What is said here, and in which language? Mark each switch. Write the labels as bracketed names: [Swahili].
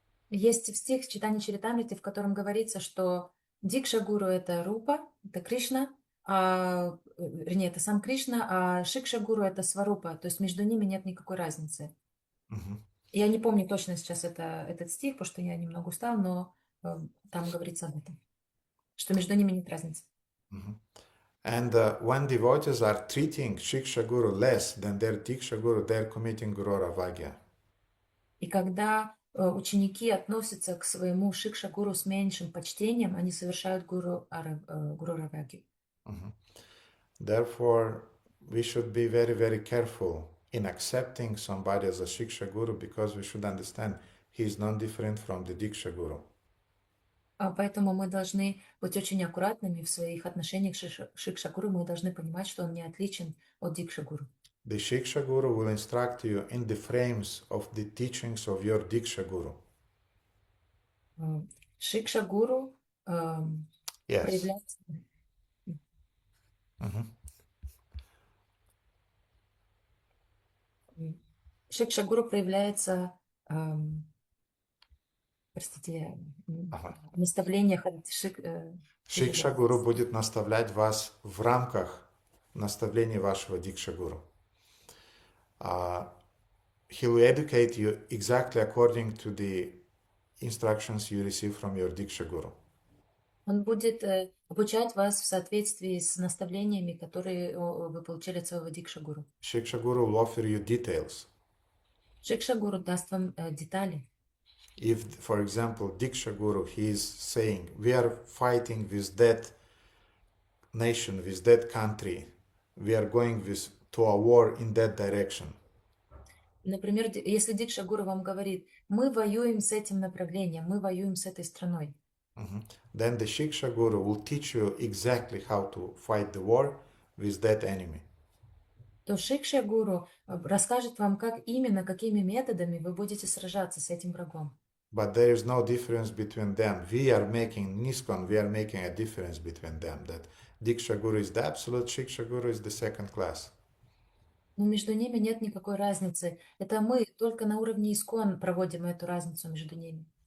[Russian] Есть стих в Читании Чаритамрите, в котором говорится, что Дикша-гуру это Рупа, это Кришна, вернее, это сам Кришна, а Шикша-гуру это Сварупа, то есть между ними нет никакой разницы. Я не помню точно сейчас этот стих, потому что я немного устал, но там говорится об этом, что между ними нет разницы. [English] And when devotees are treating Shiksha Guru less than their Diksha Guru, they're committing Guru Ravagya. [Russian] И когда ученики относятся к своему Шикша-гуру с меньшим почтением, они совершают Гуру Равагью. [English] Therefore, we should be very, very careful in accepting somebody as a Shiksha Guru because we should understand he is non-different from the Diksha Guru. [Russian] Поэтому мы должны быть очень аккуратными в своих отношениях с Шикша-гуру. Мы должны понимать, что он не отличен от Дикша-гуру. [English] The Shiksha Guru will instruct you in the frames of the teachings of your Diksha Guru. [Russian] Шикша-гуру проявляется... Шикша-гуру проявляется, простите, в наставлениях от Шикша Гуру будет наставлять вас в рамках наставлений вашего Дикша Гуру. [English] He will educate you exactly according to the instructions you receive from your Diksha Guru. [Russian] Он будет обучать вас в соответствии с наставлениями, которые вы получили от своего Дикша-гуру. [English] Shiksha Guru will offer you details. [Russian] Шикша-гуру даст вам детали. [English] If, for example, Diksha Guru, he is saying, we are fighting with that nation, with that country, we are going to a war in that direction. [Russian] Например, если Дикша Гуру вам говорит, мы воюем с этим направлением, мы воюем с этой страной, [English] then the Shiksha Guru will teach you exactly how to fight the war with that enemy. [Russian] то Шикша Гуру расскажет вам, как именно, какими методами вы будете сражаться с этим врагом. [English] But there is no difference between them. We are making, Niskon, we are making a difference between them. That Diksha Guru is the absolute, Shiksha Guru is the second class. [Russian] Но между ними нет никакой разницы. Это мы только на уровне искон проводим эту разницу между ними.